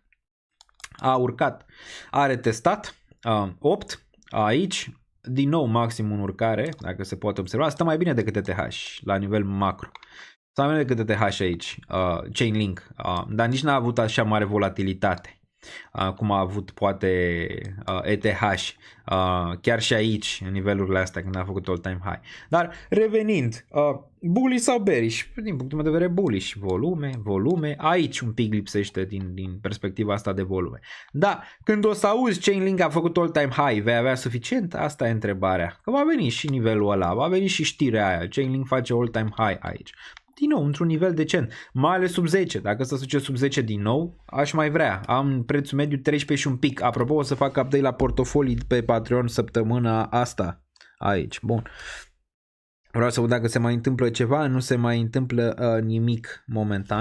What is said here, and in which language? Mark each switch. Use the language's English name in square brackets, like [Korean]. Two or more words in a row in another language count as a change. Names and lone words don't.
[Romanian] A urcat, a retestat, 8, aici, din nou maxim în urcare, dacă se poate observa, stă mai bine decât ETH la nivel macro. Stă mai bine decât ETH aici, Chainlink, dar nici n-a avut așa mare volatilitate. cum a avut poate ETH, chiar și aici, în nivelurile astea, când a făcut [English] all-time high. [Romanian] Dar revenind, bullish sau bearish? Din punctul meu de vedere bullish, volume, aici un pic lipsește din perspectiva asta de volume. Da, când o să auzi Chainlink a făcut [English] all-time high, [Romanian] vei avea suficient? Asta e întrebarea. Că va veni și nivelul ăla, va veni și știrea aia, Chainlink face [English] all-time high [Romanian] aici. Din nou, într-un nivel decent, mai ales sub 10. Dacă să duce sub 10 din nou, aș mai vrea. Am prețul mediu 13 și un pic. Apropo, o să fac update la portofolii pe Patreon săptămâna asta. Aici, bun. Vreau să văd dacă se mai întâmplă ceva, nu se mai întâmplă nimic momentan.